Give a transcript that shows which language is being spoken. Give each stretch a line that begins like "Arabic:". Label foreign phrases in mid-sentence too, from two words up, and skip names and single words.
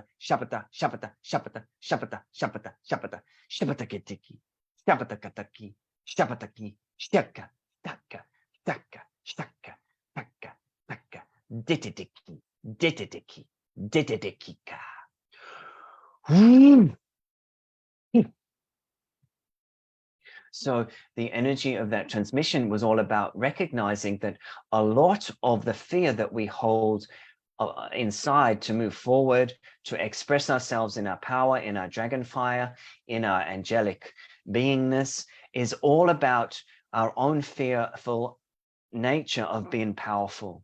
English: shapata, shapata, shapata, shapata, shapata, shapata, shapatakitiki, shapatakataki, shapataki, shaka, taka, taka, shaka, taka, taka, ditidiki, ditidiki, ditidikika. So the energy of that transmission was all about recognizing that a lot of the fear that we hold inside to move forward, to express ourselves in our power, in our dragon fire, in our angelic beingness, is all about our own fearful nature of being powerful.